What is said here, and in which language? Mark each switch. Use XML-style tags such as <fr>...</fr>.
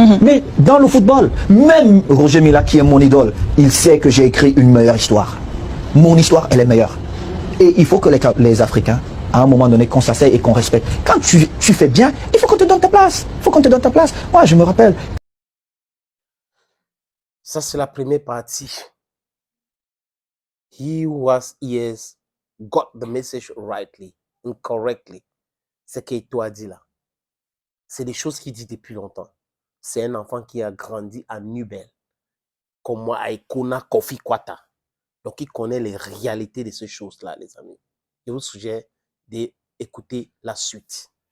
<fr>Mais dans le football, même Roger Mila, qui est mon idole, il sait que j'ai écrit une meilleure histoire. Mon histoire, elle est meilleure. Et il faut que les Africains, à un moment donné, qu'on s'asseye et qu'on respecte. Quand tu fais bien, il faut qu'on te donne ta place. Il faut qu'on te donne ta place. Moi, je me rappelle. Ça, c'est la première partie.</fr> <en>He who has ears got the message rightly and correctly.</en> <fr>C'est ce qu'Eto'o a dit là. C'est des choses qu'il dit depuis longtemps. C'est un enfant qui a grandi à Nubel, comme moi à Ekona Kofi Kwata. Donc, il connaît les réalités de ces choses-là, les amis. Je vous suggère d'écouter la suite.</fr>